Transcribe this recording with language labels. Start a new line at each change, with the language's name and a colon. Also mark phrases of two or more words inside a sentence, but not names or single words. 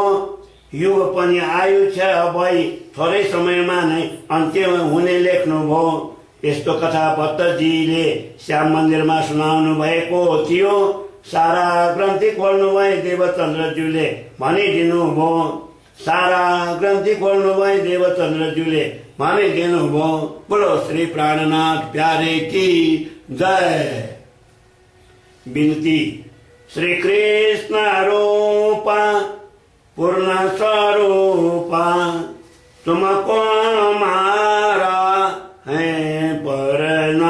Nepali: युग पनि आयु क्षय भई थोरै समयमा नै अन्त्य हुने लेख्नु भो। यस्तो कथा भट्टजीले श्याम मन्दिरमा सुनाउनु भएको थियो। सारा ग्रन्थि खोल्नु भए देवचन्द्रज्यूले भनिदिनु भो।
Hindi: बोलो श्री प्राणनाथ प्यारे की जय। विनती। श्री कृष्ण रूपा पूर्ण स्वरूपा तुमको हमारा है परना।